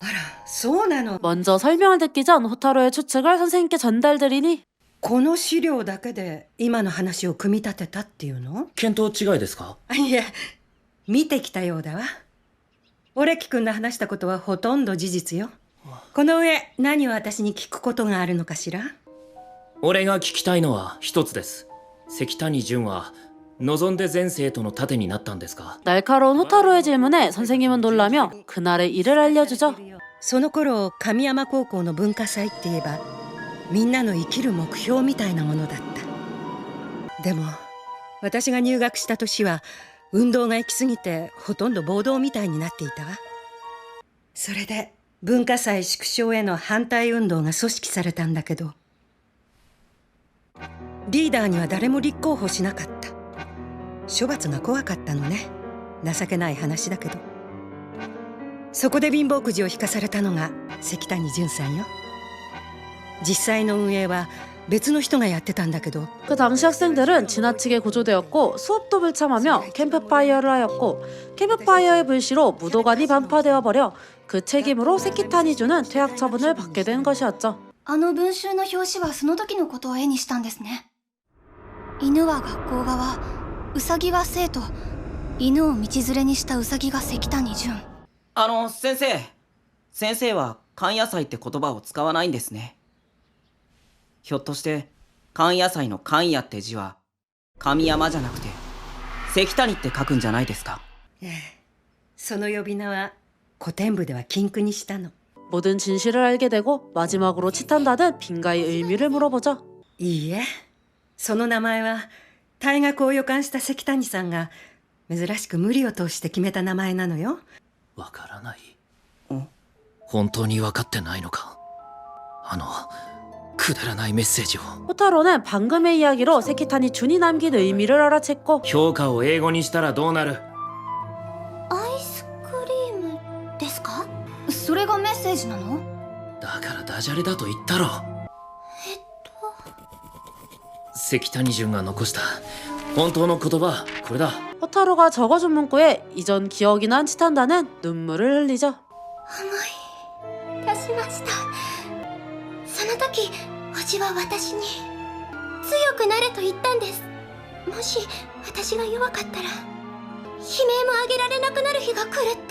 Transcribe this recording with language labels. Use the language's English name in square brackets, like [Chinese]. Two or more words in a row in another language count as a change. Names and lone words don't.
[Japanese] あら、そうなの。 [Korean] 먼저 설명을 듣기 전 호타로의 추측을 선생님께 전달드리니 [Japanese] この資料だけで今の話を組み立てたっていうの？見当違いですか？いえ、見てきたようだわ。オレキ君の話したことはほとんど事実よ。この上何を私に聞くことがあるのかしら？俺が聞きたいのは一つです。関谷純は望んで全生徒の盾になったんですか？ [Korean] 날카로운 호타로의 질문에 선생님은 놀라며 그날의 일을 알려주죠. [Japanese] その頃神山高校の文化祭って言えばみんなの生きる目標みたいなものだった。でも私が入学した年は運動が行き過ぎてほとんど暴動みたいになっていたわ。それで文化祭縮小への反対運動が組織されたんだけど、リーダーには誰も立候補しなかった。処罰が怖かったのね。情けない話だけど。そこで貧乏くじを引かされたのが関谷純さんよ。実際の運営は別の人がやってたんだけど、 [Korean] 그 당시 학생들은 지나치게 고조되었고 수업도 불참하며 캠프파이어를 하였고 캠프파이어의 불씨로 무도관이 반파되어 버려 그 책임으로 세키타니주는 퇴학 처분을 받게 된 것이었죠. [Japanese] あの文集の表紙はその時のことを絵にしたんですね。犬は学校側、ウサギは生徒、犬を道連れにしたウサギが関谷純。先生は勘野菜って言葉を使わないんですね。ひょっとして勘野菜の勘野って字は神山じゃなくて関谷って書くんじゃないですか？その呼び名は古典部では禁句にしたの。 [Korean] 모든 진실을 알게 되고 마지막으로 치탄다는 빈가의 의미를 물어보죠. [Japanese] いいえ、その名前は退学を予感した関谷さんが珍しく無理を通して決めた名前なのよ。わからない。本当に分かってないのか？あのくだらないメッセージを。 [Korean] 호타로는 방금의 이야기로 세키타니 준이 남긴 의미를 알아챘고 [Japanese] 評価を英語にしたらどうなる？アイスクリームですか？それがメッセージなの？だからダジャレだと言ったろ。関谷純が残した本当の言葉、これだ。 [Korean] 호타로가 적어준 문구에 이전 기억이 난 치탄다는 눈물을 흘리죠. [Japanese] 思い出しました。その時叔父は私に強くなれと言ったんです。もし私が弱かったら悲鳴も上げられなくなる日が来るって。